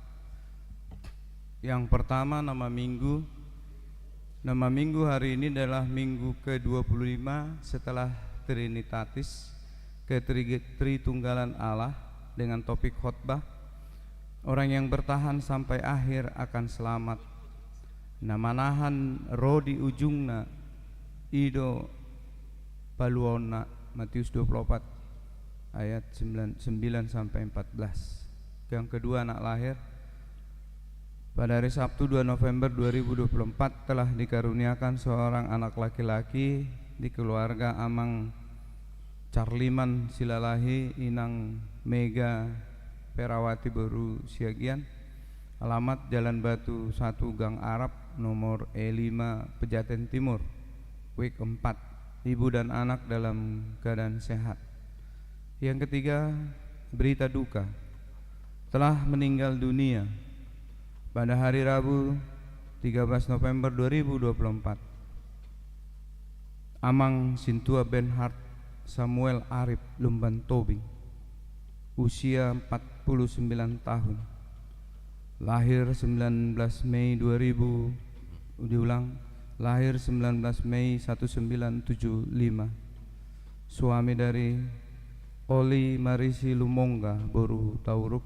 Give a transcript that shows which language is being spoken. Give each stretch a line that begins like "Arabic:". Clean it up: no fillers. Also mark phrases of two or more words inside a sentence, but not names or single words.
Indonesian: Yang pertama, nama minggu hari ini adalah minggu ke-25 setelah Trinitatis, Tritunggalan Allah, dengan topik khotbah, orang yang bertahan sampai akhir akan selamat.
Batak Toba: Namanahan rodi ujungna ido paluona, Matius 24 ayat 9 sampai 14.
Indonesian: Yang kedua, anak lahir. Pada hari Sabtu 2 November 2024 telah dikaruniakan seorang anak laki-laki di keluarga Amang Carliman Silalahi Inang Mega Perawati Baru Siagian. Alamat Jalan Batu 1 Gang Arab nomor E5 Pejaten Timur, Week 4. Ibu dan anak dalam keadaan sehat. Yang ketiga, berita duka, telah meninggal dunia pada hari Rabu 13 November 2024 Amang Sintua Benhard Samuel Arif Lumban Tobing, usia 49 tahun, lahir 19 Mei 1975, suami dari Oli Marisi Lumongga Boru Tauruk.